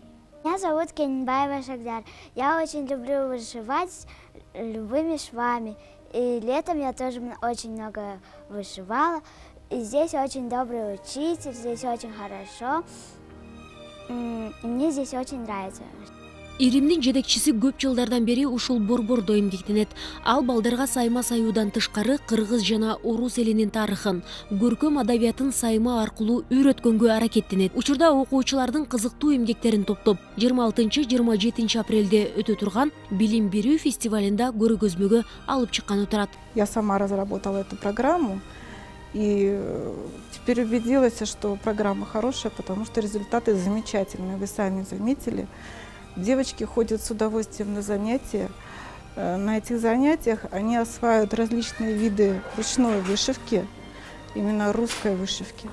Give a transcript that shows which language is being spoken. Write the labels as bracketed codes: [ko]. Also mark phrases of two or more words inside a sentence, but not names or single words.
[ru] Меня зовут Кенбаева Шагдар. Я очень люблю вышивать любыми швами. И летом я тоже очень много вышивала. И здесь очень добрый учитель, здесь очень хорошо. Мне здесь очень нравится. [ky] Иримдин жетекчиси көп жылдардан бери ушул борбордо эмгектенет. Ал балдарга сайма саюудан тышкары кыргыз жана орус элинин тарыхын, көркөм адабиятын сайма аркылуу үйрөткөнгө аракеттенет. Учурда окуучулардын кызыктуу эмгектерин топтоп, 26-27 апрелде өтө турган билим берүү фестивалында көргөзмөгө алып чыкканы турат. [ru] Я сама разработала эту программу. И теперь убедилась, что программа хорошая, потому что результаты замечательные. Вы сами заметили. Девочки ходят с удовольствием на занятия. На этих занятиях они осваивают различные виды ручной вышивки, именно русской вышивки.